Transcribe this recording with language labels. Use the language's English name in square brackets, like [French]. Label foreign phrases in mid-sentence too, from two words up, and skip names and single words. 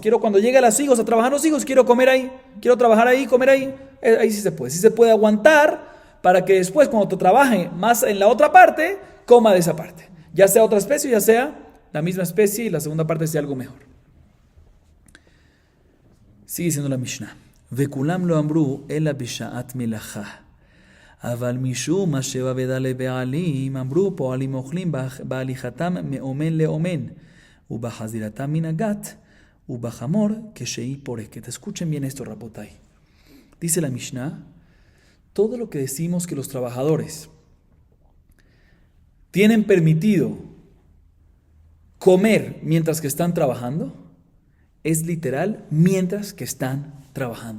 [Spanish] Quiero cuando llegue a los higos, a trabajar los higos, quiero comer ahí. Quiero trabajar ahí, comer ahí. Ahí sí se puede. Sí se puede aguantar para que después, cuando te trabaje más en la otra parte, coma de esa parte. Ya sea otra especie, ya sea la misma especie y la segunda parte sea algo mejor. Sigue diciendo la Mishnah. [Hebrew] וכולם לא אמרו אלא בשעת מלאכה. אבל משום מה שבאבדה לבעלים, אמרו פועלים אוכלים בהליכתם מאומן לאומן, ובחזירתם מן הגת, ובחמור כשהיא פורקת. [Spanish] Escuchen bien esto, Rabotai. Dice la Mishnah, todo lo que decimos que los trabajadores tienen permitido comer mientras que están trabajando, es literal mientras que están trabajando.